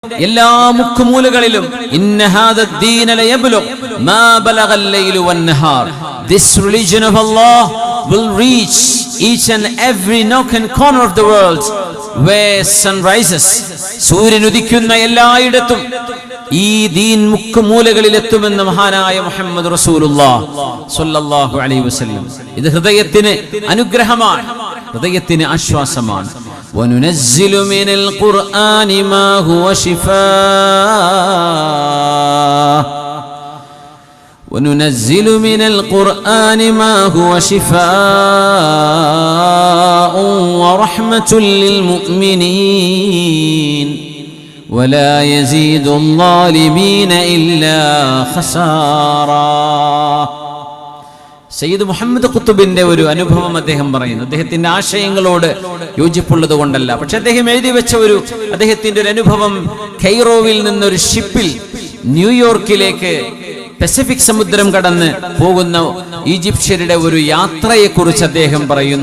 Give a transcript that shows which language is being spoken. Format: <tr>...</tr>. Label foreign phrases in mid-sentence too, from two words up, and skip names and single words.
<ml>എല്ലാ മുക്കുമൂലകളിലും</ml> <ar>إن هذا الدين ليبلغ ما بلغ الليل والنهار.</ar> <en>This religion of Allah will reach each and every nook and corner of the world where sun rises.</en> <ml>സൂര്യൻ ഉദിക്കുന്ന എല്ലായിടത്തും ഈ ദീൻ മുക്കുമൂലകളിൽ എത്തുമെന്ന് മഹാനായ മുഹമ്മദ്</ml> <ar>رسول الله صلى الله عليه وسلم.</ar> <ml>ഇത് ഹൃദയത്തിന് അനുഗ്രഹമാണ്, ഹൃദയത്തിന് ആശ്വാസമാണ്.</ml> <ar>وَنُنَزِّلُ مِنَ الْقُرْآنِ مَا هُوَ شِفَاءٌ وَنُنَزِّلُ مِنَ الْقُرْآنِ مَا هُوَ شِفَاءٌ وَرَحْمَةٌ لِلْمُؤْمِنِينَ وَلَا يَزِيدُ الظَّالِمِينَ إِلَّا خَسَارًا.</ar> <ml>സയ്യിദ് മുഹമ്മദ് ഖുത്തുബിന്റെ ഒരു അനുഭവം അദ്ദേഹം പറയുന്നു. അദ്ദേഹത്തിന്റെ ആശയങ്ങളോട് യോജിപ്പുള്ളത് കൊണ്ടല്ല, പക്ഷെ അദ്ദേഹം എഴുതി വെച്ച അദ്ദേഹത്തിന്റെ ഒരു അനുഭവം, കൈറോവിൽ നിന്നൊരു ഷിപ്പിൽ ന്യൂയോർക്കിലേക്ക് പസഫിക് സമുദ്രം കടന്ന് പോകുന്ന ഈജിപ്ഷ്യരുടെ ഒരു യാത്രയെ കുറിച്ച് അദ്ദേഹം പറയുന്നു.</ml>